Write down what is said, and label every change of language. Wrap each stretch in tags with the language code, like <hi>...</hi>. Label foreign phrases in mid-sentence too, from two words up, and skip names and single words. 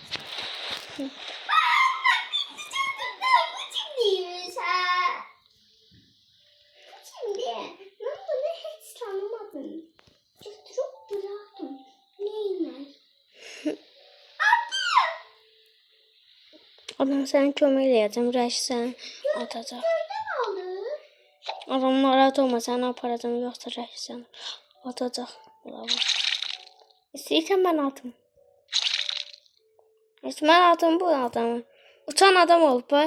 <tr>Bu kimdiymiş ha? Bu kimdi? Ben bunu hiç tanımadım. Çok bıraktım. Neymiş?</tr> <az>Adam səni kömək eləyəcəm. Rəş səni atacaq.</az> <tr>Nereden aldı?</tr> <az>Adam narahat olma, səni aparacam. Yoxsa Rəş səni atacaq. Lava. İstəyirsən mən atım. Mən atım bu adamı. Uçan adam olub ba.</az>